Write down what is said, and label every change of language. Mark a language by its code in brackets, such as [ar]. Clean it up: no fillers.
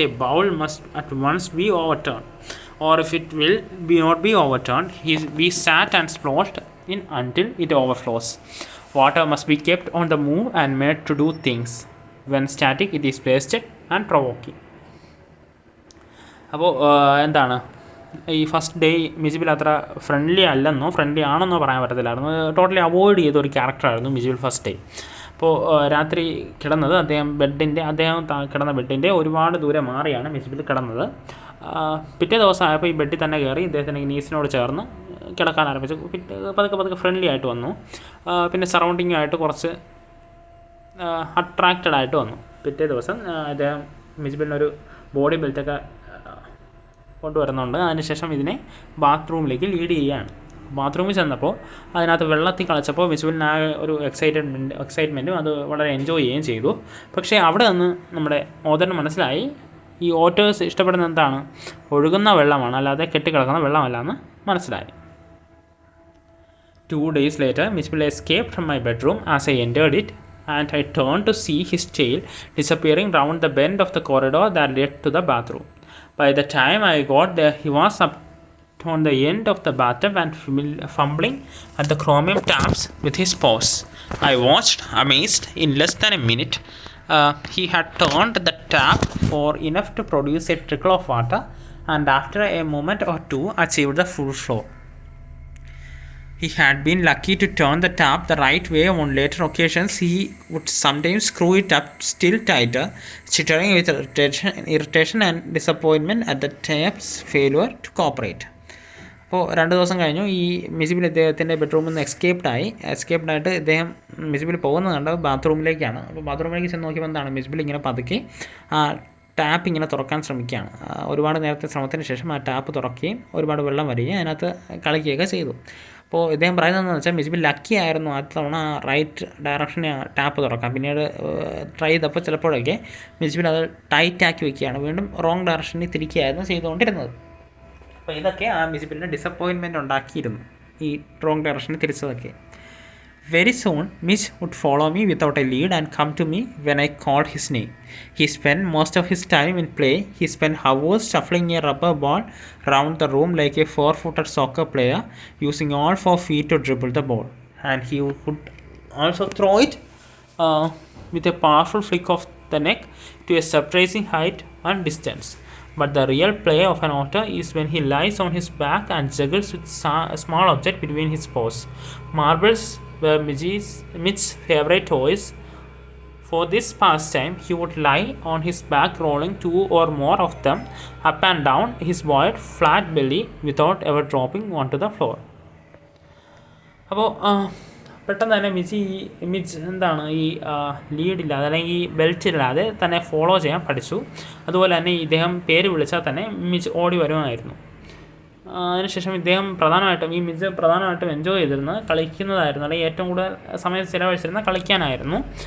[en] A bowl must at once be overturned, or if it will not be overturned, we sat and splashed in until it overflows. Water must be kept on the move and made to do things. When static, it is wasted and provoking. [ml] അപ്പോൾ എന്താണ് ഈ first day മിജിബിൽ അത്ര friendly ആണെന്നോ പറയാൻ പറ്റത്തില്ലായിരുന്നു. Totally avoid ചെയ്തൊരു ക്യാരക്ടറായിരുന്നു മിജിബിൽ first day. അപ്പോൾ രാത്രി കിടന്നത് അദ്ദേഹം കിടന്ന ബെഡിൻ്റെ ഒരുപാട് ദൂരെ മാറിയാണ് മിജിബിൽ കിടന്നത്. പിറ്റേ ദിവസം ആയപ്പോൾ ഈ ബെഡിൽ തന്നെ കയറി ഇദ്ദേഹത്തിൻ്റെ നീസിനോട് ചേർന്ന് കിടക്കാൻ ആരംഭിച്ചു. പതുക്കെ ഫ്രണ്ട്ലി ആയിട്ട് വന്നു. പിന്നെ സറൗണ്ടിങ്ങുമായിട്ട് കുറച്ച് അട്രാക്റ്റഡ് ആയിട്ട് വന്നു. പിറ്റേ ദിവസം അദ്ദേഹം മിജ്ബിലിനൊരു ബോഡി ബെൽറ്റൊക്കെ കൊണ്ടുവരുന്നുണ്ട്. അതിനുശേഷം ഇതിനെ ബാത്റൂമിലേക്ക് ലീഡ് ചെയ്യുകയാണ്. ബാത്റൂമിൽ ചെന്നപ്പോൾ അതിനകത്ത് വെള്ളത്തിൽ കളിച്ചപ്പോൾ മിജ്ബിലിന് ആ ഒരു എക്സൈറ്റ്മെൻറ്റും അത് വളരെ എൻജോയ് ചെയ്യുകയും ചെയ്തു. പക്ഷേ അവിടെ നിന്ന് നമ്മുടെ ഓതറിന് മനസ്സിലായി ഈ ഓട്ടേഴ്സ് ഇഷ്ടപ്പെടുന്ന എന്താണ്, ഒഴുകുന്ന വെള്ളമാണ്, അല്ലാതെ കെട്ടിക്കിടക്കുന്ന വെള്ളമല്ല എന്ന് മനസ്സിലായി. [en] 2 days later, Mijbil escaped from my bedroom as I entered it, and I turned to see his tail disappearing round the bend of the corridor that led to the bathroom. By the time I got there, he was up on the end of the bathtub and fumbling at the chromium taps with his paws. I watched, amazed. In less than a minute, he had turned the tap for enough to produce a trickle of water, and after a moment or two, achieved the full flow. He had been lucky to turn the tap the right way. On later occasions, he would sometimes screw it up still tighter, chittering with irritation and disappointment at the tap's failure to cooperate. [ml] അപ്പോൾ 2 ദിവസം കഴിഞ്ഞു. ഈ മിജിബിൽ ഇദ്ദേഹത്തിൻ്റെ ബെഡ്റൂമിൽ നിന്ന് എസ്കേപ്ഡായിട്ട് ഇദ്ദേഹം മിജിബിൽ പോകുന്നത് കണ്ട് ബാത്റൂമിലേക്കാണ്. അപ്പോൾ ബാത്റൂമിലേക്ക് ചെന്ന് നോക്കിയപ്പോൾ എന്താണ്, മിജിബിൽ ഇങ്ങനെ പതുക്കെ ആ ടാപ്പ് ഇങ്ങനെ തുറക്കാൻ ശ്രമിക്കുകയാണ്. ഒരുപാട് നേരത്തെ ശ്രമത്തിന് ശേഷം ആ ടാപ്പ് തുറക്കുകയും ഒരുപാട് വെള്ളം വരികയും അതിനകത്ത് കളിക്കുകയൊക്കെ ചെയ്തു. അപ്പോൾ ഇദ്ദേഹം പറയുന്നതെന്ന് വെച്ചാൽ മിജ്ബിൽ ലക്കി ആയിരുന്നു ആദ്യ തവണ റൈറ്റ് ഡയറക്ഷന് ടാപ്പ് തുറക്കാം. പിന്നീട് ട്രൈ ചെയ്തപ്പോൾ ചിലപ്പോഴൊക്കെ മിജ്ബിൽ അത് ടൈറ്റ് ആക്കി വയ്ക്കുകയാണ്, വീണ്ടും റോങ് ഡയറക്ഷനിൽ തിരിക്കുകയായിരുന്നു ചെയ്തുകൊണ്ടിരുന്നത്. അപ്പോൾ ഇതൊക്കെ ആ മിജ്ബിലിന് ഡിസപ്പോയിൻമെൻറ്റ് ഉണ്ടാക്കിയിരുന്നു, ഈ റോങ് ഡയറക്ഷനിൽ തിരിച്ചതൊക്കെ. [en] Very soon, Mitch would follow me without a lead and come to me when I called his name. He spent most of his time in play. He spent hours shuffling a rubber ball round the room like a 4-footed soccer player, using all 4 feet to dribble the ball. And he would also throw it with a powerful flick of the neck to a surprising height and distance. But the real play of an otter is when he lies on his back and juggles with a small object between his paws. Marbles were Mitch's favorite toys. For this pastime, he would lie on his back, rolling 2 or more of them up and down his wide, flat belly without ever dropping onto the floor. [ml] അപ്പോൾ പെട്ടെന്ന് തന്നെ മിച്ച് എന്താണ് ഈ ലീഡില്ലാതെ അല്ലെങ്കിൽ belt ഇല്ലാതെ തന്നെ follow ചെയ്യാൻ പഠിച്ചു. അതുപോലെ തന്നെ ഇദ്ദേഹം പേര് വിളിച്ചാൽ തന്നെ മിച്ച് ഓടി വരുമായിരുന്നു. അതിനുശേഷം ഇദ്ദേഹം മിച്ച് പ്രധാനമായിട്ടും എൻജോയ് ചെയ്തിരുന്നത് കളിക്കുന്നതായിരുന്നു, അല്ലെങ്കിൽ ഏറ്റവും കൂടുതൽ സമയം ചിലവഴിച്ചിരുന്ന കളിക്കാനായിരുന്നു.